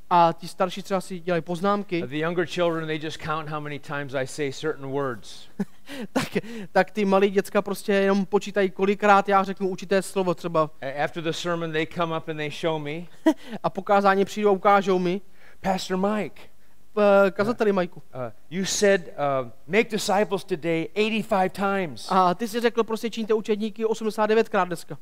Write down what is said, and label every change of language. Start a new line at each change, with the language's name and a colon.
Czech: A ti starší třeba si dělají poznámky.
English: The younger children, they just count how many times I say certain words.
Czech: tak ty malí děcka prostě jenom počítají, kolikrát já řeknu určité slovo třeba.
English: After the sermon, they come up and they show me.
Czech: A po kázání přijdou a ukážou mi.
English: Pastor Mike.
Czech: Kazateli Majku.
English: You said make disciples today 85 times.
Czech: A ty jsi řekl prostě čiňte učedníky 89krát dneska.